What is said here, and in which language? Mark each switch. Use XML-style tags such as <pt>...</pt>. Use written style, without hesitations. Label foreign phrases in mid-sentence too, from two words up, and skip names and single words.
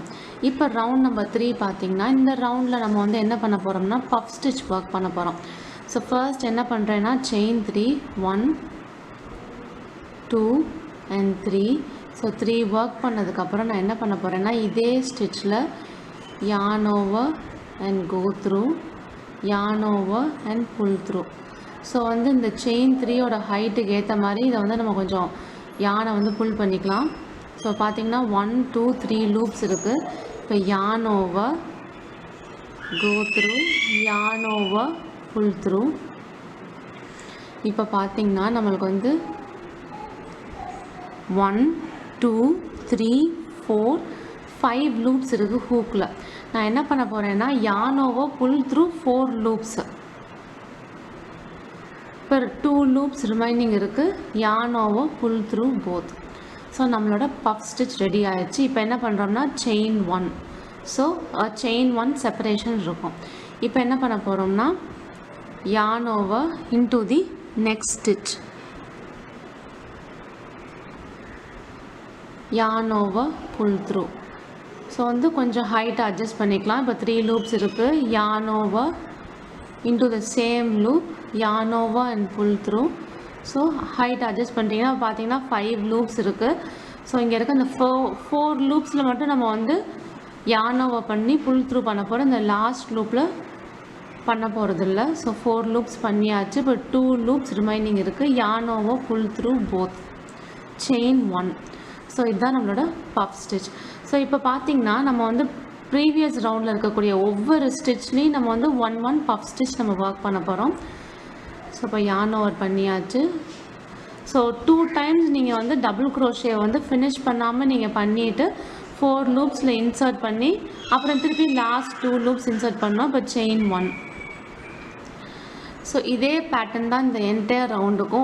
<ta>இப்போ</ta> <en>round number 3</en> <ta>பார்த்திங்கன்னா இந்த ரவுண்டில் நம்ம வந்து என்ன பண்ண போகிறோம்னா</ta> <en>puff stitch work</en> <ta>பண்ண போகிறோம்.</ta> <en>so first</en> <ta>என்ன பண்ணுறேன்னா</ta> <en>chain 3 1 2 and 3. so 3 work</en> <ta>பண்ணதுக்கப்புறம் நான் என்ன பண்ண போகிறேன்னா இதே ஸ்டிச்சில்</ta> <en>yarn over and go through, yarn over and pull through.</en> <ta>ஸோ வந்து இந்த செயின் 3யோட ஹைட்டுக்கு ஏற்ற மாதிரி இதை வந்து நம்ம கொஞ்சம் யானை வந்து புல் பண்ணிக்கலாம். ஸோ பார்த்திங்கன்னா 1 2 3 லூப்ஸ் இருக்குது.</ta> <en>இப்போ yarn over, go through, yarn over, pull through.</en> <ta>இப்போ பார்த்திங்கன்னா நம்மளுக்கு வந்து 1 2 3 4 5 லூப்ஸ் இருக்குது ஹூக்கில். நான் என்ன பண்ண போகிறேன்னா</ta> <en>yarn over, pull through 4 லூப்ஸ்.</en> <ta>இப்போ</ta> <en>2 loops remaining</en> <ta>இருக்குது.</ta> <en>yarn over, pull through both.</en> <ta>ஸோ நம்மளோட</ta> <en>puff stitch ready</en> <ta>ஆயிடுச்சு. இப்போ என்ன பண்ணுறோம்னா செயின் 1.</ta> <en>so chain 1 separation</en> <ta>இருக்கும். இப்போ என்ன பண்ண போகிறோம்னா</ta> <en>yarn over into the next stitch, yarn over, pull through.</en> <ta>ஸோ வந்து கொஞ்சம்</ta> <en>height adjust</en> <ta>பண்ணிக்கலாம். இப்போ 3 லூப்ஸ் இருக்குது.</ta> <en>yarn over into the same loop, yarn over and pull through. so height adjust</en> <ta>பண்ணிட்டீங்கன்னா பார்த்தீங்கன்னா 5 லூப்ஸ் இருக்குது. ஸோ இங்கே இருக்க இந்த 4 லூப்ஸில் மட்டும் நம்ம வந்து</ta> <en>yarn over</en> <ta>பண்ணி</ta> <en>pull through</en> <ta>பண்ண போகிறோம். இந்த</ta> <en>last loop</en> <ta>பண்ண போகிறது இல்லை. ஸோ 4 லூப்ஸ் பண்ணியாச்சு. இப்போ</ta> <en>2 loops remaining</en> <ta>இருக்குது.</ta> <en>yarn over, pull through both, செயின் 1.</en> <ta>ஸோ இதுதான் நம்மளோட</ta> <en>puff stitch.</en> <ta>ஸோ இப்போ பார்த்திங்கன்னா நம்ம வந்து</ta> <en>previous round</en> <ta>இருக்கக்கூடிய ஒவ்வொரு ஸ்டிச்லேயும் நம்ம வந்து 1</ta> <en>puff stitch</en> <ta>நம்ம ஒர்க் பண்ண போகிறோம். ஸோ இப்போ</ta> <en>yarn over</en> <ta>பண்ணியாச்சு. ஸோ 2 டைம்ஸ் நீங்கள் வந்து</ta> <en>double crochet</en> <ta>வந்து ஃபினிஷ் பண்ணாமல் நீங்கள் பண்ணிவிட்டு 4</ta> <en>loops insert</en> <ta>பண்ணி அப்புறம் திருப்பி</ta> <en>last 2 loops insert</en> <ta>பண்ணோம். இப்போ செயின் 1. ஸோ இதே பேட்டர்ன் தான் இந்த</ta> <en>entire round.</en>